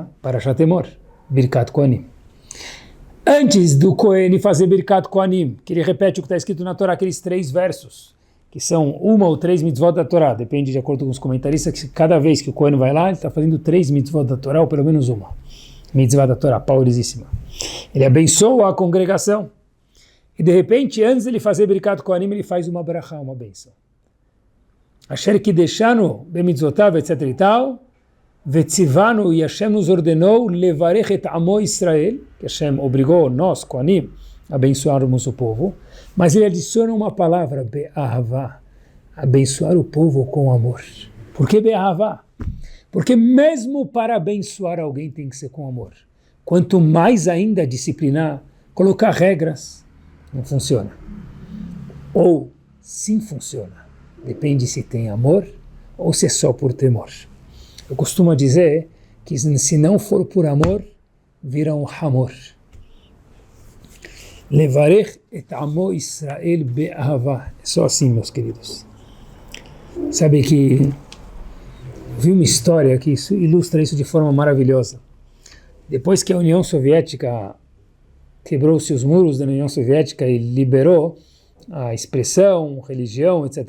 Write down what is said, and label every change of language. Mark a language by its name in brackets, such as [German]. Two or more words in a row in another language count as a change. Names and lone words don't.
[Portuguese] Parashat Temor, [Hebrew] ברכת כהנים. [Portuguese] Antes do Kohen fazer [Hebrew] ברכת כהנים, [Portuguese] que ele repete o que está escrito na Torá, aqueles 3 versos, que são 1 ou 3 mitzvot da Torá, depende de acordo com os comentaristas, que cada vez que o Kohen vai lá, ele está fazendo 3 mitzvot da Torá, ou pelo menos uma mitzvah da Torá, poderosíssima. Ele abençoa a congregação. E de repente, antes de ele fazer [Hebrew] ברכת כהנים, [Portuguese] ele faz uma brachá, uma bênção. [Hebrew] אשר קדשנו במצוותיו, [Portuguese] etc e tal, vetzivanu, e Hashem nos ordenou, [Hebrew] לברך את עמו ישראל, [Portuguese] que Hashem obrigou nós, Kohanim, a abençoarmos o povo, mas ele adiciona uma palavra, be'ahavá, abençoar o povo com amor. Por que be'ahavá? Porque mesmo para abençoar alguém tem que ser com amor. Quanto mais ainda disciplinar, colocar regras, não funciona. Ou sim funciona. Depende se tem amor ou se é só por temor. Eu costumo dizer que se não for por amor, vira um hamor. [Hebrew] לברך את עמו ישראל באהבה. [Portuguese] É só assim, meus queridos. Sabe que vi uma história que ilustra isso de forma maravilhosa. Depois que a União Soviética quebrou-se os muros da União Soviética e liberou a expressão, religião, etc.